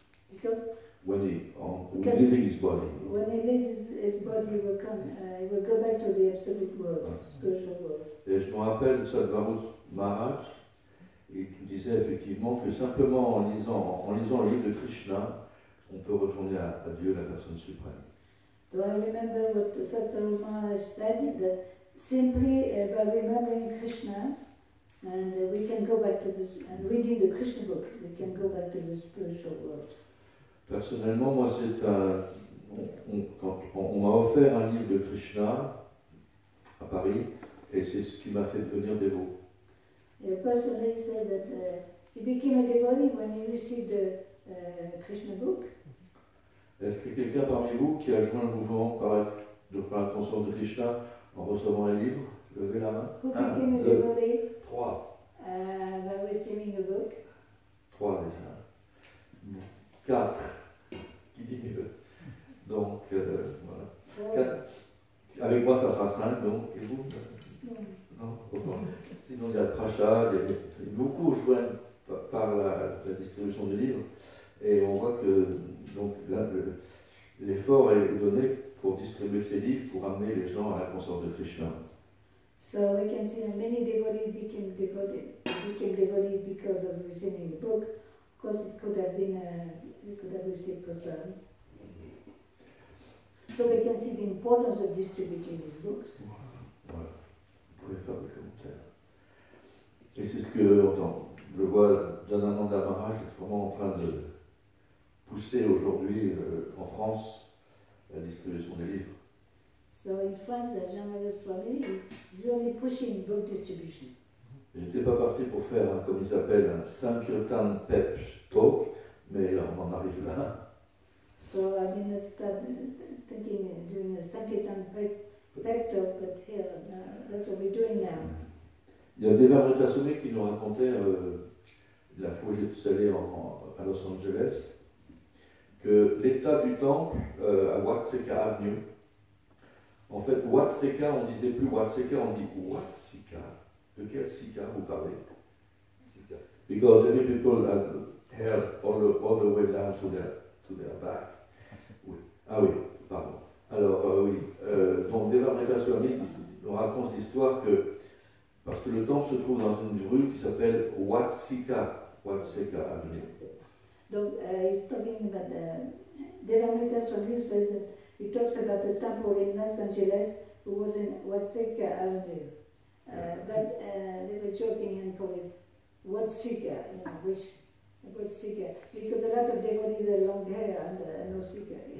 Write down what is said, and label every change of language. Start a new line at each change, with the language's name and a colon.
English: Because When leaving his body. when he leaves his body, he will go back to the absolute world, spiritual world.
French: Et je me rappelle de Sadhvaru Maharaj, il disait effectivement que simplement en lisant le livre de Krishna, on peut retourner à Dieu, la personne suprême.
English: So I remember what Sadhguru Maharaj said, that simply by remembering Krishna, and we can go back to this, and reading the Krishna book, we can go back to the spiritual world.
French: Personnellement, moi, on m'a offert un livre de Krishna à Paris, et c'est ce qui m'a fait devenir dévot.
English: Personally, he said that he became a devotee when he received the Krishna book.
French: Est-ce que quelqu'un parmi vous qui a joint le mouvement par la conscience de Krishna en recevant un livre, levez la main?
English: Who
French: 1,
English: became a
French: 2,
English: devotee
French: 3.
English: by receiving a book?
French: 3 déjà. 4. Qui dit mieux? Donc, voilà.
English: So,
French: 4. Avec moi, ça fera 5, donc. Et vous?
English: no.
French: Non, autant. Sinon, il y a le prachat, il y a beaucoup joints par la distribution des livres. Et on voit que donc, là, l'effort est donné pour distribuer ces livres, pour amener les gens à la conscience de Krishna.
English: So we can see that many devotees became devotees because of receiving the book. Of course, it could have been we could have received prasad. So we can see the importance of distributing these books.
French: Voilà, vous pouvez faire des commentaires. Et c'est ce que je vois Janananda Maharaj est vraiment en train de pousser aujourd'hui en France la distribution des livres.
English: So in France, Janananda Swami is really pushing book distribution.
French: J'étais pas parti pour faire, comme il s'appelle, un Sankirtan Pep Talk, mais on en arrive là.
English: So I didn't start thinking of doing a Sankirtan pep talk, but here, that's what we're doing now.
French: Il y a Devamrita Swami qui nous racontait, la fois où j'étais allé à Los Angeles, que l'état du temple à Watseka Avenue, en fait, Watseka, on disait plus Watseka, on dit Watsika. De quel Sika vous parlez? Sika.
English: Because every people had hair all the way down to their back.
French: Oui. Ah oui, pardon. Alors, oui. Donc, Devamrita Swami nous raconte l'histoire que, parce que le temple se trouve dans une rue qui s'appelle Watseka Avenue. Donc,
English: he's talking about Devamrita Swami says that he talks about the temple in Los Angeles who was in Watseka Avenue. But they were joking and called it Watsika, which Watsika, because a lot of devotees have long hair and no sika.